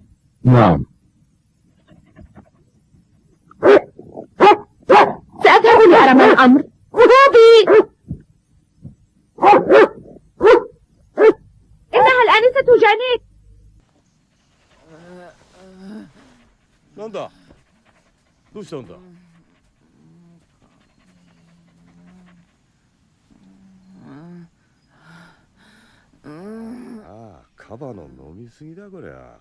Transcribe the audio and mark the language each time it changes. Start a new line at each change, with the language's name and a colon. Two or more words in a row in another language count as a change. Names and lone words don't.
Arabic: نعم. سأذهب لأرى ما الأمر. بوبي، إنها الآنسة جانيت.
Japanese: なんだどうしたんだああ、カバの飲みすぎだこりゃ。